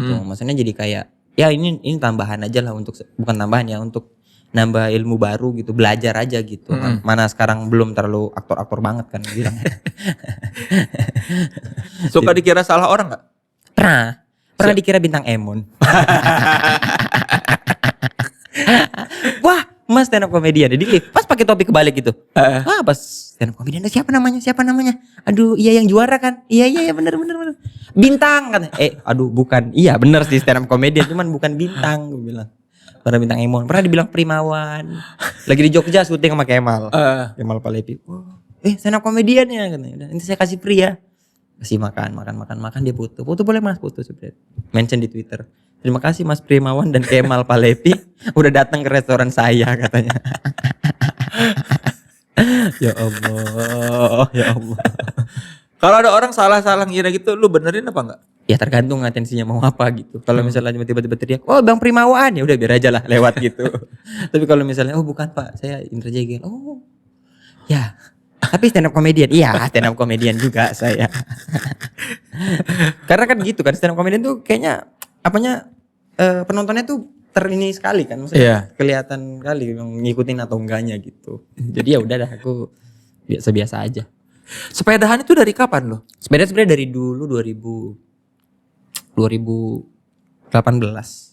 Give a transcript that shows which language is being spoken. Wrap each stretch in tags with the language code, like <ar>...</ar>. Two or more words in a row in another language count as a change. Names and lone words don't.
<id>Maksudnya jadi kayak ya ini tambahan aja lah bukan tambahan ya, untuk nambah ilmu baru gitu, belajar aja gitu. Mana sekarang belum terlalu aktor-aktor banget kan bilang. Suka dikira salah orang nggak? Pernah dikira bintang Emon. Wah, Mas</id> <en>stand up comedian</en> <id>di lift. Pas pakai topi kebalik gitu. Pas</id> <en>stand up comedian</en> <id>siapa namanya? Aduh, iya yang juara kan? Iya bener. Bintang kan. Aduh bukan. Iya bener sih</id> <en>stand up comedian,</en> <id>cuman bukan bintang gue bilang. Pernah bintang Emon, pernah dibilang Primawan. Lagi di Jogja syuting sama Kemal. Kemal Palepi.</id> <en>Stand up comedian</en> <id>ya katanya. Nanti saya kasih free ya. Kasih makan dia foto boleh Mas, foto sebret. Mention di Twitter. Terima kasih Mas Primawan dan Kemal Palepi udah datang ke restoran saya katanya. Ya Allah. Kalau ada orang salah ngira gitu, lu benerin apa enggak? Ya tergantung atensinya mau apa gitu. Kalau misalnya tiba-tiba teriak, "Oh, Bang Primawan," ya udah biar aja lah lewat gitu. Tapi kalau misalnya, "Oh, bukan Pak, saya Indra Jegel." "Oh. Ya. Tapi</id> <en>stand up comedian."</en> <id>"Iya,</id> <en>stand up comedian</en> <id>juga saya." Karena kan gitu kan,</id> <en>stand up comedian</en> <id>tuh kayaknya penontonnya tuh terini sekali kan, maksudnya kelihatan kali yang ngikutin atau enggaknya gitu. Jadi ya udah dah, aku biasa-biasa aja. Sepedahan itu dari kapan lo? Sepeda sebenarnya dari dulu 2018.</id>